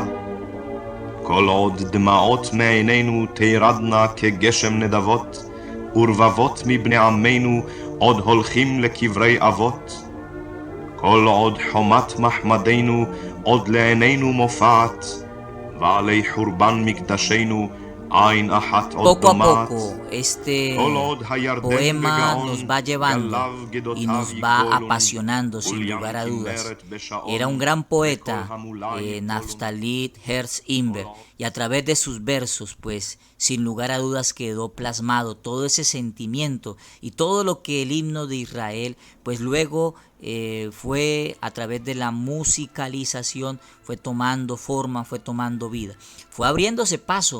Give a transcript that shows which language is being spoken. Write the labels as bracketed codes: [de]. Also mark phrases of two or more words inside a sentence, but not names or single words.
[he] כל עוד דמעות מעינינו תירדנה כגשם נדבות, ורבבות מבני עמנו עוד הולכים לקברי אבות. כל עוד חומת מחמדנו עוד לעינינו מופעת, ועלי חורבן מקדשנו עין אחת עוד [es] Poco a [he] דומעת. [es] poco, este [he] כל עוד הירדן [es] poema [he] בגאון, [es] nos va llevando [he] גליו גדותיו [es] y nos va [he] יגדולון, [es] apasionando sin [he] ולים [es] lugar a dudas. [he] כנרת בשעון, [es] Era un gran [he] וכל [es] poeta, [he] המולה יפולון. [es] Naftali Herz Imber, y a través de sus versos, pues, sin lugar a dudas quedó plasmado todo ese sentimiento y todo lo que el himno de Israel, pues luego fue a través de la musicalización, fue tomando forma, fue tomando vida, fue abriéndose paso.